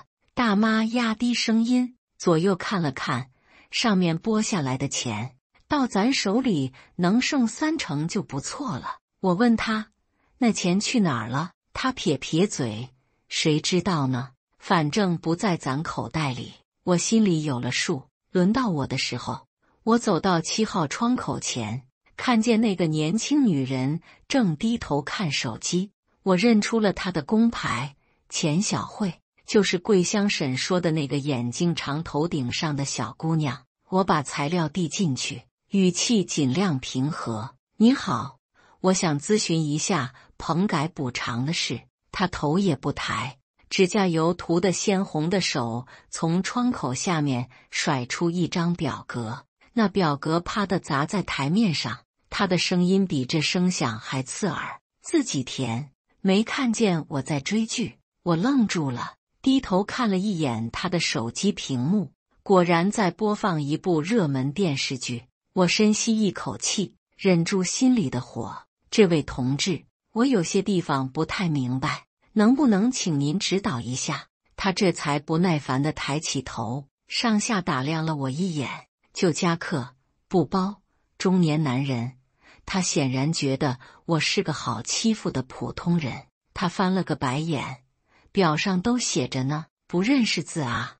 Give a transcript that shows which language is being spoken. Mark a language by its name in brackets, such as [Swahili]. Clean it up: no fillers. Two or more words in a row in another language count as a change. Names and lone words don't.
[Chinese] 大媽壓低聲音，左右看了看，上面撥下來的錢，到咱手裡能剩30%就不錯了。我問他，那錢去哪兒了？他撇撇嘴，誰知道呢？反正不在咱口袋裡。我心裡有了數。輪到我的時候，我走到7號窗口前，看見那個年輕女人正低頭看手機。我認出了她的工牌，錢小慧，就是桂香嬸說的那個眼睛長頭頂上的小姑娘。我把材料遞進去，語氣盡量平和：“你好，我想諮詢一下棚改補償的事。” 她頭也不抬，指甲油塗得鮮紅的手從窗口下面甩出一張表格。那表格啪地砸在台面上，他的声音比这聲響還刺耳：“自己填，沒看見我在追劇。” 我愣住了，低頭看了一眼他的手機屏幕，果然在播放一部熱門電視劇。我深吸一口氣，忍住心裡的火：“這位同志，我有些地方不太明白，能不能請您指導一下？” 他這才不耐煩地抬起頭，上下打量了我一眼。舊夾克、布包，中年男人，他顯然覺得我是個好欺負的普通人。他翻了個白眼：“表上都寫着呢，不認識字啊？”